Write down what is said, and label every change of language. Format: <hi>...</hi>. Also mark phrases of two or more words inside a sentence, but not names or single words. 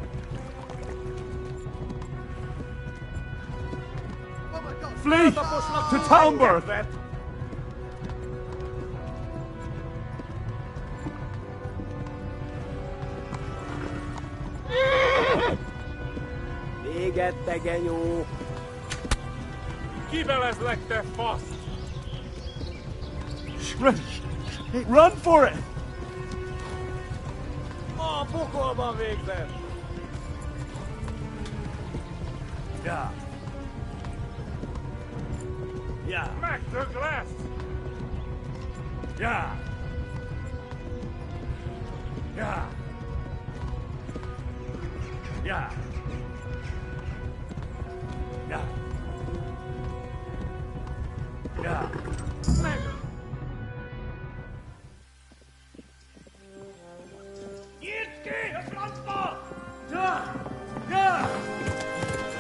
<en>Flee! To Talmberg!</en> <hu>Véget, te genyó! Kivelezlek, te fasz!</hu> <en>Run for it!</en> <hu>A pokolban végzed! Ja. Ja. Megdög lesz! Ja. Ja. Ja. Ja. Ja. Meg! Nyitd ki a francba! Ja! Ja!</hu>